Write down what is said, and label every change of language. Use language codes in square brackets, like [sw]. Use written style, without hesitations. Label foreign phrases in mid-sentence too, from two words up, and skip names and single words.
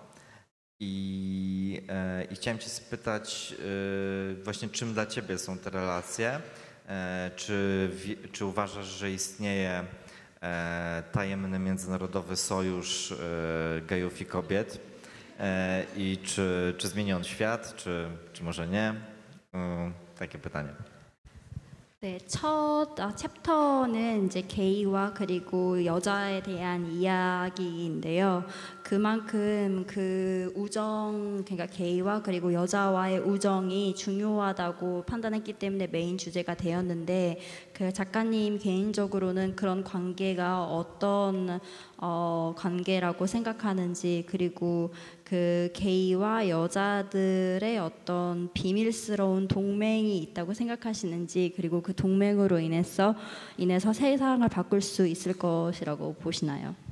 [pl] I chciałem Cię spytać właśnie, czym dla Ciebie są te relacje? Czy uważasz, że istnieje tajemny międzynarodowy sojusz gejów i kobiet? I czy zmieni on świat, czy może nie? Takie pytanie. [ko] 네, 첫 챕터는 이제 게이와 그리고 여자에 대한 이야기인데요. 그만큼 그 우정, 그러니까 게이와 그리고 여자와의 우정이 중요하다고 판단했기 때문에 메인 주제가 되었는데, 그 작가님 개인적으로는 그런 관계가 어떤 관계라고 생각하는지, 그리고 그 게이와 여자들의 어떤 비밀스러운 동맹이 있다고 생각하시는지, 그리고 그 동맹으로 인해서 세상을 바꿀 수 있을 것이라고 보시나요?